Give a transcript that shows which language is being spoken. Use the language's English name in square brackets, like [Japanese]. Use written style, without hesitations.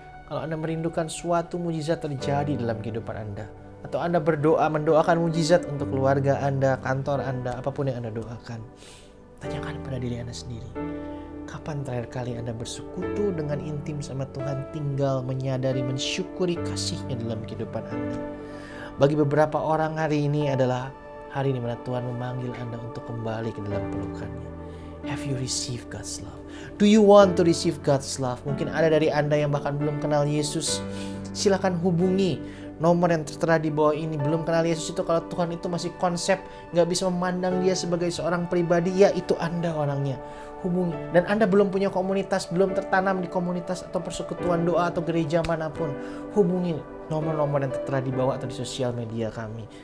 [Indonesian] Kalau Anda merindukan suatu mujizat terjadi dalam kehidupan Anda, atau Anda mendoakan mujizat untuk keluarga Anda, kantor Anda, apapun yang Anda doakan, tanyakan pada diri Anda sendiri. Kapan terakhir kali Anda bersekutu dengan intim sama Tuhan, tinggal menyadari, mensyukuri kasih-Nya dalam kehidupan Anda? Bagi beberapa orang hari ini adalah hari di mana Tuhan memanggil Anda untuk kembali ke dalam pelukan-Nya. [English] Have you received God's love? Do you want to receive God's love? [Indonesian] Mungkin ada dari Anda yang bahkan belum kenal Yesus. Silakan hubungi nomor yang tertera di bawah ini. Belum kenal Yesus itu, kalau Tuhan itu masih konsep, gak bisa memandang Dia sebagai seorang pribadi, ya itu Anda orangnya. Hubungi. Dan Anda belum punya komunitas, belum tertanam di komunitas atau persekutuan doa atau gereja manapun, hubungi nomor-nomor yang tertera di bawah atau di sosial media kami.